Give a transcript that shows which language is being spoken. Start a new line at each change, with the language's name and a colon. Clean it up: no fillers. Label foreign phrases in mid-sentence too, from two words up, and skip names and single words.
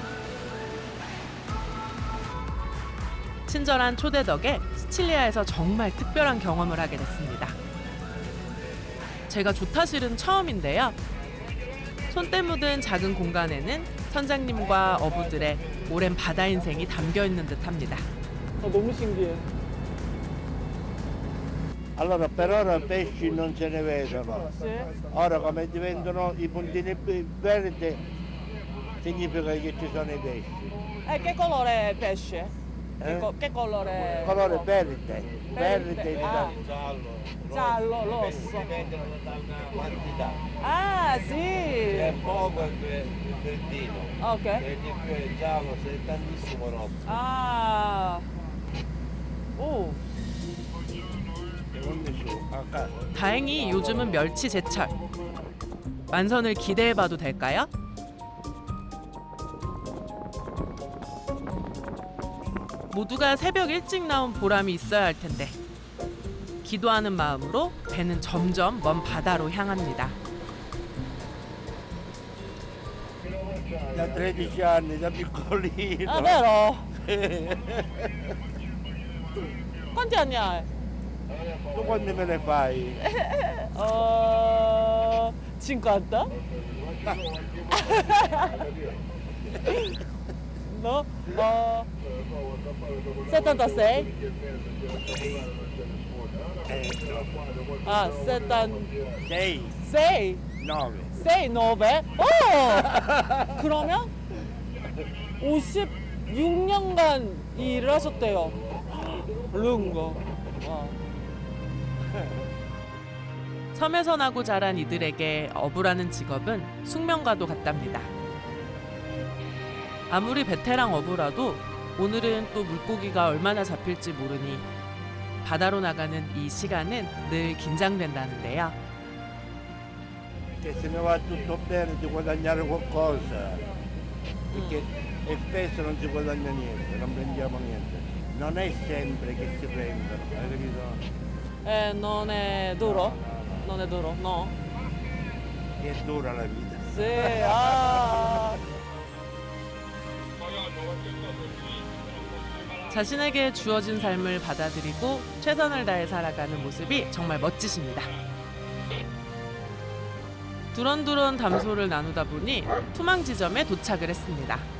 Korean: 친절한 초대 덕에 시칠리아에서 정말 특별한 경험을 하게 됐습니다. 제가 조타실은 처음인데요. 손때 묻은 작은 공간에는 선장님과 어부들의 오랜 바다 인생이 담겨 있는 듯합니다. 너무 신기해.
Italian: Allora per ora pesci non se ne vedono. Sì. Ora come diventano i puntini verdi significa che ci sono i pesci. Che colore è pesce? Eh? Che colore? Colore verde. Verde di Ah, giallo, rosso. Dipendono dalla quantità. Ah, sì. Se è poco è verdino. Ok. Se di più è giallo, se è tantissimo rosso.
Korean: 아. 오. 다행히 요즘은 멸치 제철. 만선을 기대해봐도 될까요? 모두가 새벽 일찍 나온 보람이 있어야 할 텐데 기도하는 마음으로 배는 점점 먼 바다로 향합니다.
Italian: Da 13 anni, da piccolino. Ah, vero? Quanti anni hai? Tu quanti me ne fai? 50? No? 76? Ah, 6. 6? 9. 6, 9?
Korean: 오! 그러면 56년간 일을 하셨대요.
Italian: lungo. 와.
Korean: 섬에서 나고 자란 이들에게 어부라는 직업은 숙명과도 같답니다. 아무리 베테랑 어부라도 오늘은 또 물고기가 얼마나 잡힐지 모르니 바다로 나가는 이 시간은 늘 긴장된다는데요. Che se ne va tutto bene di guadagnare qualcosa. Perché e spesso non si guadagna niente, non prendiamo niente. Non è sempre che si prendono, hai capito? non è duro? Non è duro, no? È dura la vita. Sì, ah. 자신에게 주어진 삶을 받아들이고 최선을 다해 살아가는 모습이 정말 멋지십니다. 두런두런 담소를 나누다 보니 투망 지점에 도착을 했습니다.